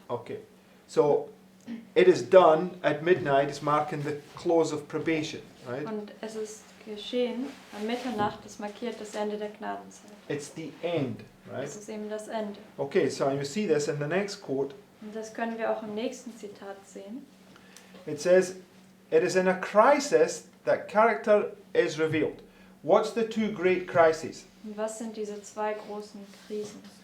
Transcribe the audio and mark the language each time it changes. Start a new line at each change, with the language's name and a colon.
English: Okay. So it is done at midnight is marking the close of probation. Right?
German: Und es ist geschehen an Mitternacht, das markiert das Ende der Gnadenzeit.
English: It's the end. Right?
German: Das ist eben das Ende.
English: Okay, so you see this in the next quote.
German: Und das können wir auch im nächsten Zitat sehen.
English: It says, it is in a crisis that character is revealed. What's the two great crises?
German: Und was sind diese zwei großen Krisen?